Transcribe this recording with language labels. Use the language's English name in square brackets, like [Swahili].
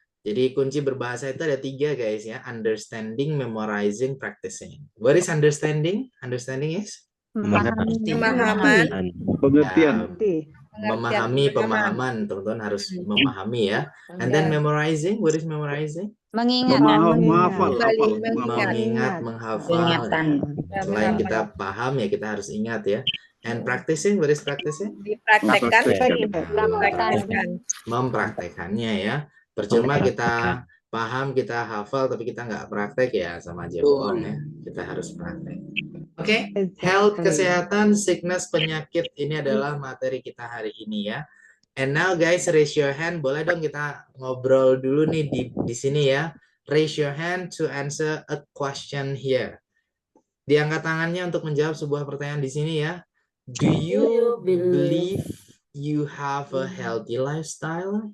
[Indonesian] Jadi kunci berbahasa itu ada 3 guys ya. [English] Understanding, memorizing, practicing. What is understanding? Understanding is? [Indonesian] Memahami. Pemahaman. Pengertian. Ya, Mengerti. memahami Pemahaman. pemahaman. Teman-teman harus Hmm. memahami ya. [English] And then [Indonesian] Ya. [English] memorizing, what is memorizing? [Indonesian] Mengingat. Menghafal, Kembali hafal. mengingat. Mengingat, Ingat. menghafal. Ingatan. Ya. Selain kita paham ya kita harus ingat ya. [English] And practicing, what is practicing? [Indonesian] Dipraktekkan. Praktekkan. Mempraktekannya ya. Percuma kita paham, kita hafal, tapi kita nggak praktek ya sama aja bohong ya. Kita harus praktek. Oke, health, kesehatan, sickness, penyakit ini adalah materi kita hari ini ya. [English] And now guys, raise your hand. [Indonesian] Boleh dong kita ngobrol dulu nih di sini ya. [English] Raise your hand to answer a question here. [Indonesian] Diangkat tangannya untuk menjawab sebuah pertanyaan di sini ya. [English] Do you believe you have a healthy lifestyle?